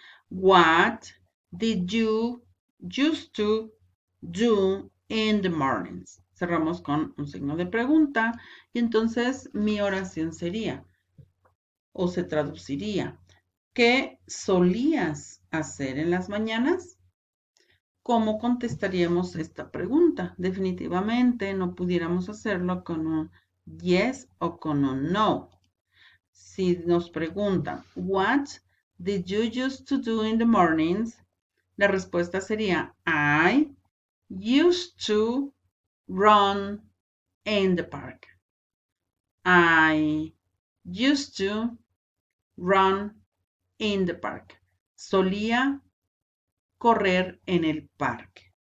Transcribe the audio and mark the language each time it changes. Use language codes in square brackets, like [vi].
[en] What did you used to do in the mornings? [es] Cerramos con un signo de pregunta y entonces mi oración sería o se traduciría, ¿qué solías hacer en las mañanas? ¿Cómo contestaríamos esta pregunta? Definitivamente no pudiéramos hacerlo con un yes o con un no. Si nos preguntan, [en] what did you used to do in the mornings? [es] La respuesta sería, [en] I used to run in the park. I used to run in the park. [es] Solía correr en el parque.